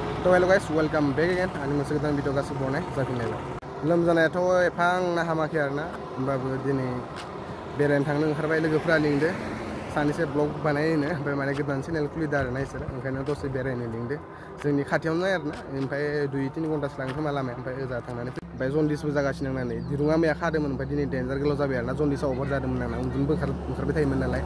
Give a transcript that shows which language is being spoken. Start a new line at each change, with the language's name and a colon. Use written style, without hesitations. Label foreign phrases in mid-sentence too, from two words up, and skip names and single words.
English: hello guys, welcome back again.
Bodo: Ani moसे गोदान भिडिअ गासिबो बनाय जाफिनलायबाय। लोमजानायाथ' एफां ना हामाखै आरोना, होमबाबो दिनै बेरायनो थांनो ओंखारबाय लोगोफोरा लिंदो। सानैसो ब्लग बानायनो ओमफ्राय माने गोदान चेनेल खुलिदो आरोना इसोर, ओंखायनो दसे बेरायनो लिंदो। जोंनि खाथियावनो आरोना, ओमफ्राय 2-3 घन्टासो लागोन खोमा लामाया, ओमफ्राय ओजा थांनानै ओमफ्राय जन्दिसबो जागासिनो होननानै दिरुङा मैया खादोंमोन, ओमफ्राय दिनै डेन्जार गोलाव जाबाय आरोना, जन्दिसा अभार जादोंमोन आंना, उन्दुनोबो ओंखारबाय थायोमोन नालाय।